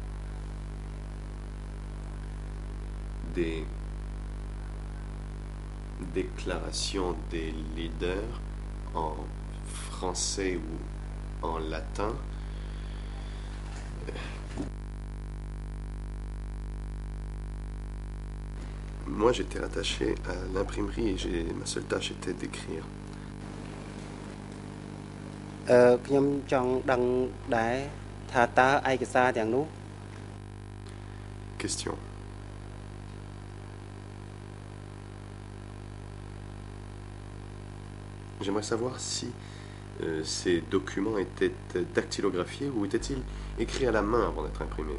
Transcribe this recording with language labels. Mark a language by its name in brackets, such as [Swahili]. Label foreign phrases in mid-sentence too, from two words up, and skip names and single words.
[French] des déclarations des leaders en français ou en latin, moi j'étais attaché à l'imprimerie et ma seule tâche était d'écrire. [Khmer] ខ្ញុំចង់ដឹងដែរថាតើឯកសារទាំងនោះ [French] Question. J'aimerais savoir si ces documents étaient dactylographiés ou étaient-ils écrits à la main avant d'être imprimés?